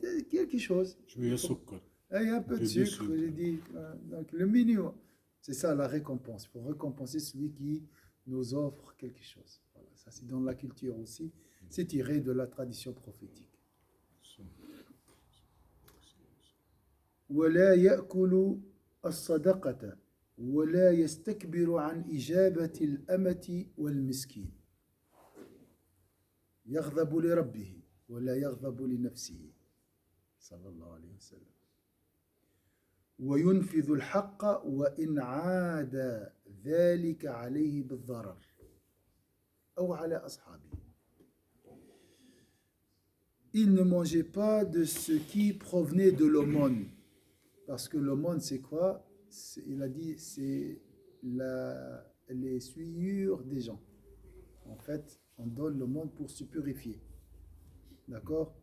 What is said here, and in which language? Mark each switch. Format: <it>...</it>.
<fr>Quelque chose. Je veux sucre. Il y a un peu de sucre, j'ai dit. Donc le minimum, c'est ça la récompense. Il faut récompenser celui qui nous offre quelque chose. Voilà, ça c'est dans la culture aussi. C'est tiré de la tradition prophétique.</fr> <ar>ولا يأكل الصدقة ولا يستكبر عن إجابة الأمة والمسكين. يغضب لربه ولا يغضب لنفسه صلى الله عليه وسلم. وينفذ الحق وإن عاد ذلك عليه بالضرر أو على أصحابه.</ar> <fr>Il ne mangeait pas de ce qui provenait de l'aumône. Parce que l'aumône, c'est quoi? Il a dit, c'est les souillures des gens. En fait, on donne l'aumône pour se purifier. D'accord?</fr>